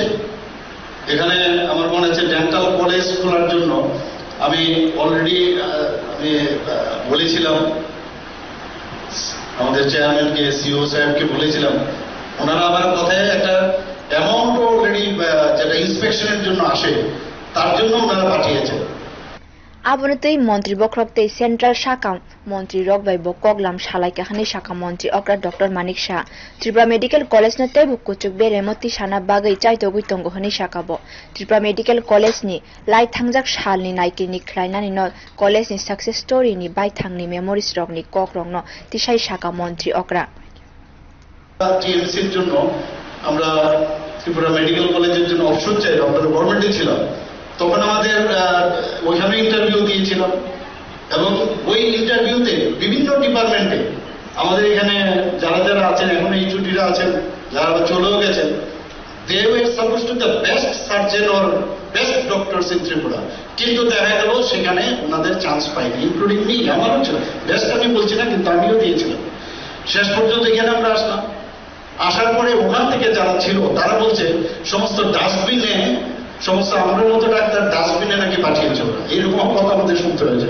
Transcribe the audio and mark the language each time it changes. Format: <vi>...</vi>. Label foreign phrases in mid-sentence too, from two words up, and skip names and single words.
<bn>এখানে আমার মনে হচ্ছে</bn> <en>dental college</en> <bn>খোলার জন্য আমি অলরেডি আমি বলেছিলাম আমাদের চেয়ারম্যানকে, সিও সাহেবকে বলেছিলাম, ওনারা আমার কথায় একটা</bn> <en>amount already</en> <bn>যেটা ইন্সপেকশনের জন্য আসে তার জন্য ওনারা পাঠিয়েছেন।</bn> <trp>আবনতেই মন্ত্রী বক্রপ্তেই সেন্ট্রাল শাখা মন্ত্রী রকবাই বকগলাম সালাই কাহানি শাখা মন্ত্রী অকরা ডক্টর মানিক সাহা ত্রিপুরা মেডিকেল কলেজ না তেবু কুচুক বেরেমতি সানা বাগৈ চাইতো গুইতঙ্গ হনি শাখাবো ত্রিপুরা মেডিকেল কলেজ ni laithang salni naikini khlainani no কলেজ ni</trp> <en>success story</en> <trp>ni baithangni memories rokni kokrong no tisai শাখা মন্ত্রী অকরা</trp> <bn>টিএমসির জন্য আমরা ত্রিপুরা মেডিকেল কলেজের জন্য অপশন চাই, আমরা গভর্নমেন্টে ছিলাম তখন আমাদের ওইখানে ইন্টারভিউ দিয়েছিলাম এবং ওই ইন্টারভিউতে বিভিন্ন ডিপার্টমেন্টে আমাদের এখানে যারা যারা আছেন এখন এই ছুটিরা আছেন যারা চলেও গেছেন,</bn> <en>they were supposed to the best surgeon or best doctors in Tripura,</en> <bn>কিন্তু দেখা গেল সেখানে ওনাদের চান্স পাইনি,</bn> <en>including me,</en> <bn>আমারও ছিল। বেস্ট আমি বলছি না, কিন্তু আমিও দিয়েছিলাম। শেষ পর্যন্ত এখানে আমরা আসলাম, আসার পরে ওখান থেকে যারা ছিল তারা বলছে সমস্ত ডাস্টবিনে, সমস্ত আমাদের মতো ডাক্তার ডাস্টবিনে নাকি পাঠিয়েছে ওরা, এইরকম কথা আমাদের শুনতে হয়েছে।</bn>